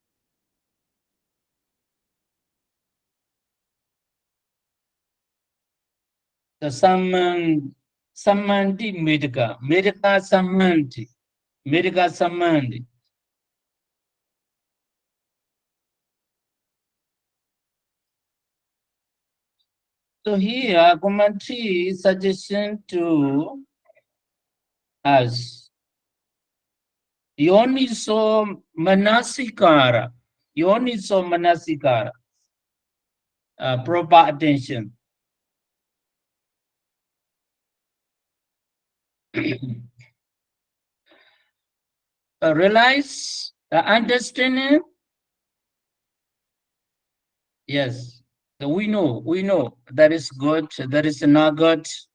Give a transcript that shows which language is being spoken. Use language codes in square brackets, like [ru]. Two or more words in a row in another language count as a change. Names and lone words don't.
[pi] The samandi medika samandi. [en] So here, commentary suggestion to us. [pi] Yoniso manasikara. Yoniso manasikara. [en] Proper attention. Realize the understanding. Yes, we know that is good, that is not good.